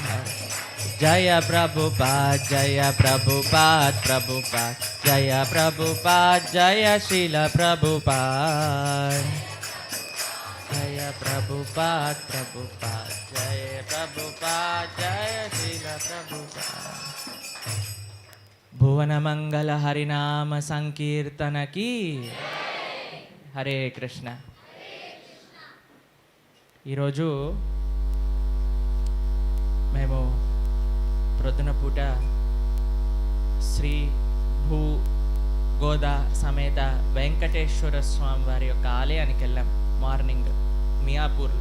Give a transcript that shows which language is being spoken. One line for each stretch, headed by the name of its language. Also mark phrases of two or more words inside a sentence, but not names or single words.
Hindi: हरे जय प्रभुपाद जय प्रभुपाद जय प्रभुपाद जय शील प्रभुपाद जय प्रभुपाद जय प्रभुपाद जय शील प्रभुपाद भुवन मंगल हरिनाम संकीर्तन की हरे कृष्ణ
Telugu: ఈరోజు మేము ప్రొద్దున పూట శ్రీ భూ గోదా సమేత వెంకటేశ్వర స్వామి వారి యొక్క ఆలయానికి వెళ్ళాం మార్నింగ్ మియాపూర్లో.